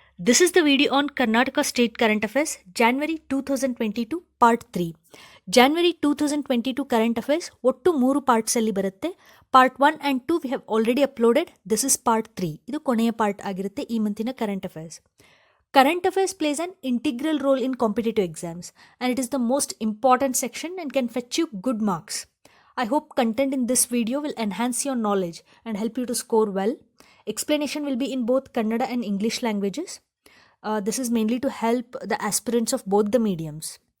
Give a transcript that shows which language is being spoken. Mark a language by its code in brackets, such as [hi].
[en] This is the video on Karnataka State Current Affairs, January 2022, Part 3. January 2022 Current Affairs [kn] ಒಟ್ಟು 3 parts ಅಲ್ಲಿ ಬರುತ್ತೆ. [en] Part 1 and 2 we have already uploaded. This is Part 3. [kn] ಇದು ಕೊನೆಯ part ಆಗಿರುತ್ತೆ ಈ ಮಂತಿನ Current Affairs. [en] Current Affairs plays an integral role in competitive exams and it is the most important section and can fetch you good marks. I hope content in this video will enhance your knowledge and help you to score well. Explanation will be in both Kannada and English languages. This is mainly to help the aspirants of both the mediums.